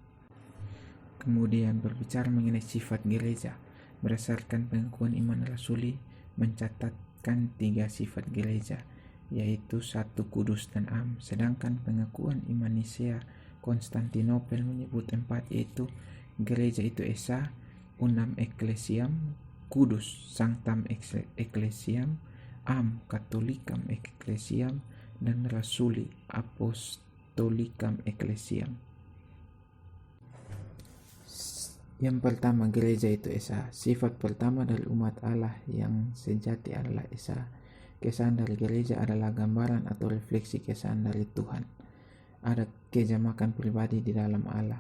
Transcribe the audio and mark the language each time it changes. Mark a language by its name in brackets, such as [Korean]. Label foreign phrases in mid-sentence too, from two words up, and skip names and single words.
[Indonesian] Kemudian berbicara mengenai sifat gereja, berdasarkan pengakuan iman rasuli mencatatkan 3 sifat gereja, yaitu 1, kudus dan am. Sedangkan pengakuan iman Nisea Konstantinopel menyebut 4, yaitu gereja itu esa, [Latin] unam ecclesiam, kudus sanctam ecclesiam, am catholicam ecclesiam, [Indonesian] dan rasuli [Latin] apostolicam ecclesiam. [Indonesian] Yang pertama, gereja itu esa. Sifat pertama dari umat Allah yang sejati adalah esa. Kesan dari gereja adalah gambaran atau refleksi kesan dari Tuhan. Ada kejamakan pribadi di dalam Allah.